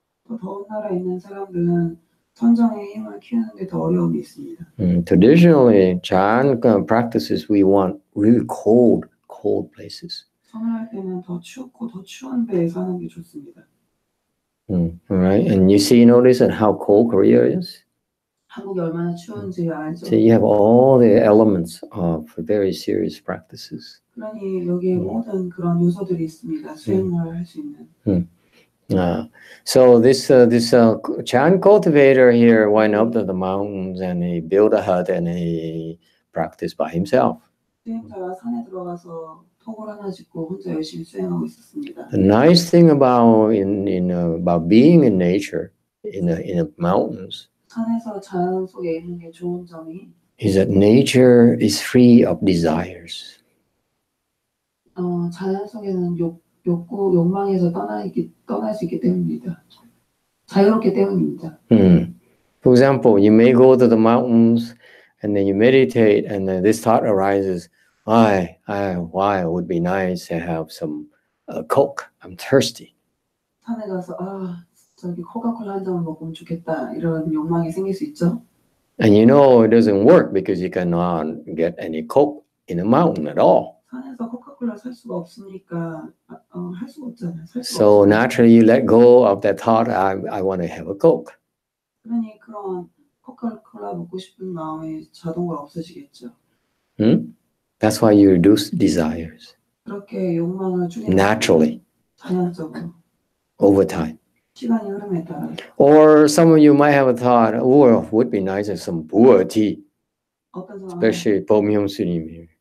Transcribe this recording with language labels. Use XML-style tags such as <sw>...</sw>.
<ko>더 더운 나라에 있는 사람들은 선정의 힘을 키우는 데 더 어려움이 있습니다.</ko> <en>Traditionally, Chan practices we want really cold places.</en> <ko>선호할 때는 더 춥고 더 추운 데에 사는 게 좋습니다.</ko> <en>All right, and notice how cold Korea is.</en> <ko>한국이 얼마나 추운지 알죠?</ko> <en>So you have all the elements of very serious practices.</en> <ko>그러니 여기에 모든 그런 요소들이 있습니다. 수행을 할 수 있는.</ko> <en>So this Chan cultivator here went up to the mountains and he built a hut and he practiced by himself.</en> <ko>수행자가 산에 들어가서 톡을 하나 짓고 혼자 열심히 수행하고 있었습니다.</ko> <en>The nice thing about about being in nature in the mountains</en> <ko>산에서 자연 속에 있는 게 좋은 점이</ko> <en>is that nature is free of desires.</en> <ko>자연 속에는 욕망에서 떠날 수 있기 때문입니다. 자유롭기 때문입니다.</ko> <en>For example, you may go to the mountains and then you meditate and then this thought arises, why it would be nice to have some Coke. I'm thirsty.</en> <ko>산에 가서 저기 코카콜라 한 잔을 먹으면 좋겠다 이런 욕망이 생길 수 있죠.</ko> <en>And you know it doesn't work because you cannot get any Coke in the mountain at all.</en> <ko>산에서 코카콜라 살 수가 없으니까 할 수가 없잖아요.</ko> <en>So naturally you let go of that thought. I want to have a Coke.</en> <ko>그러니 그런 코카콜라 먹고 싶은 마음이 자동으로 없어지겠죠.</ko> <en>That's why you reduce desires.</en> <ko>그렇게 욕망을 줄이는</ko> <en>naturally,</en> <ko>자연적으로</ko> <en>over time.</en> <ko>시간이 흐름에 따라.</ko> <en>Or some of you might have a thought, it would be nice to have some Buddha tea, especially 범용 스님이.</en>